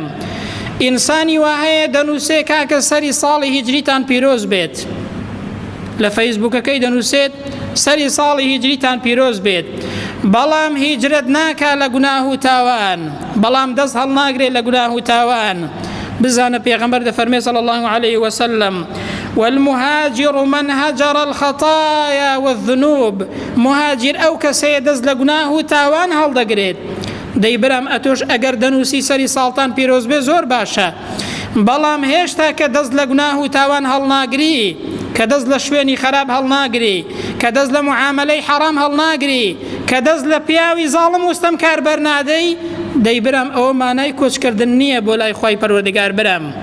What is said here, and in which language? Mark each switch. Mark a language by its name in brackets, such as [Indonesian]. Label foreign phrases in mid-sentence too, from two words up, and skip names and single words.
[Central Kurdish] ئینسانی وهەیە دەنووسێ کاکە سەری ساڵی هیجریتان پیرۆز بێت، لە فەیسبووکەکەی دەنووسێت سەری ساڵی هیجریتان پیرۆز بێت، بەڵام هیجرەت ناکا لە گوناه و تاوان، بەڵام دەست هەڵناگرێت لە گوناه و تاوان. بزانە پێغەمبەر دەفەرمێ [Arabic] صلی الله عليه وسلم والمهاجر من هجر الخطايا والذنوب، [Central Kurdish] مهاجر ئەو کەسەیە دەست لە گوناه و تاوان هەڵدەگرێت. دەی برام ئەتۆش ئەگەر دەنووسی سەری ساڵتان پیرۆز بێ زۆر باشە، بەڵام هێشتا کە دەست لە گوناه و تاوان هەڵناگری، کە دەست لە شوێنی خراپ هەڵناگری، کە دەست لە معاملەی حەرام هەڵناگری، کە دەست لە پیاوی زاڵم و ستەمکار بەرنادەی، دەی برام ئەوە مانای کۆچکردن نییە بۆ لای خوای پەروەردگار برام.